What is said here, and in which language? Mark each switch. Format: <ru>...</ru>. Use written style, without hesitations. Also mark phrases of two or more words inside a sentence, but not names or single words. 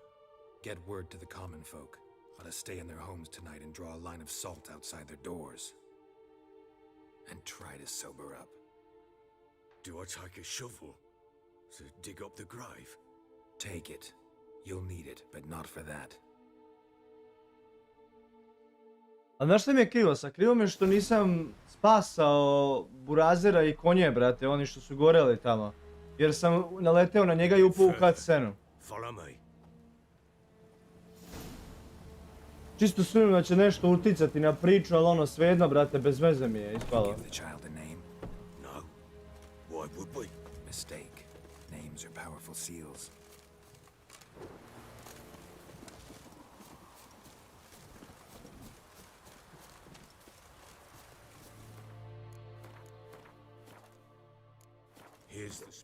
<en>Get word to the common folk. Let us stay in their homes tonight and draw a line of salt outside their doors. And try to sober up. Do I take a shovel to dig up the grave? Take it. You'll need it, but not for that.</en> <sr>A znaš što mi je krivo? Krivo mi je što nisam spasao burazera i konje, brate, oni što su goreli tamo. Jer sam naleteo na njega i upao u cutscenu.</sr> <en>Follow me.</en> <sr>Čisto sumnjam da će nešto uticati na priču, ali ono svejedno, brate, bez veze mi je ispalo.</sr> <en>Give the child a name? No. Why would we? Mistake. Names are powerful seals. Here's the...</en>